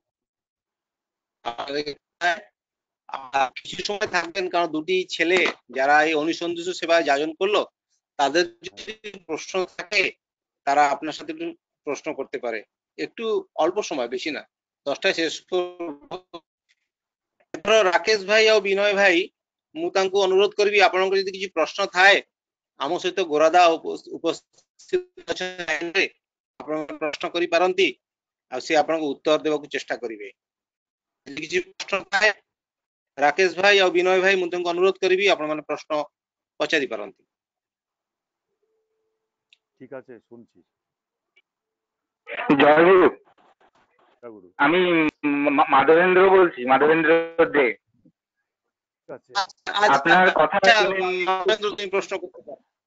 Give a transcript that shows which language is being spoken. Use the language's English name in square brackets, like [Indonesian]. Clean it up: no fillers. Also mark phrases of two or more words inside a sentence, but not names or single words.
[Bangla] কিছু সময় থাকবেন, কারণ দুটি ছেলে যারা এই অনুসন্ধিত সেবায় যাজন করলো, তাদের যদি প্রশ্ন থাকে তারা আপনার সাথে একটু প্রশ্ন করতে পারে। একটু অল্প সময়, বেশি না, 10টায় শেষ করবো। [Odia] ରାକେଶ ଭାଇ ଆଉ ବିନୟ ଭାଇ, ମୁଁ ତାଙ୍କୁ ଅନୁରୋଧ କରିବି ଆପଣଙ୍କର ଯଦି କିଛି ପ୍ରଶ୍ନ ଥାଏ ଆମ ସହିତ ଗୋରାଦା ଉପସ୍ଥିତ ଅଛନ୍ତି, ଆପଣ ପ୍ରଶ୍ନ କରିପାରନ୍ତି ଆଉ ସେ ଆପଣଙ୍କୁ ଉତ୍ତର ଦେବାକୁ ଚେଷ୍ଟା କରିବେ। ଯଦି କିଛି ପ୍ରଶ୍ନ ଥାଏ ରାକେଶ ଭାଇ ଆଉ ବିନୟ ଭାଇ, ମୁଁ ତାଙ୍କୁ ଅନୁରୋଧ କରିବି ଆପଣମାନେ ପ୍ରଶ୍ନ ପଚାରି ପାରନ୍ତି। [Bangla] ঠিক আছে, শুনছি। জয় গুরু। জয় গুরু। আমি মাধবেন্দ্র বলছি, মাধবেন্দ্র দে। আপনার কথা তুমি প্রশ্ন করতে পারো।